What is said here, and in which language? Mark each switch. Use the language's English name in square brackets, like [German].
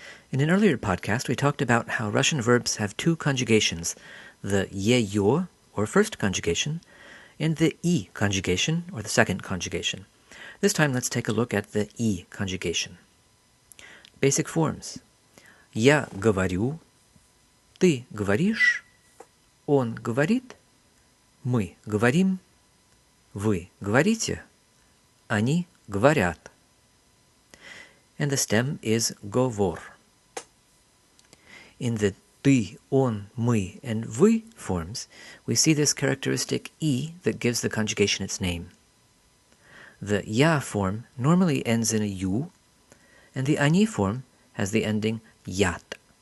[English] In an earlier podcast, we talked about how Russian verbs have two conjugations, the ye-yo, or first conjugation, and the I conjugation, or the second conjugation. This time, let's take a look at the I conjugation. Basic forms. [Russian] Я говорю, ты говоришь, он говорит, мы говорим, вы говорите, они говорят. [English] And the stem is говор. In the ты, он, мы, and вы forms, we see this characteristic I that gives the conjugation its name. The я form normally ends in a U, and the они form has the ending yat.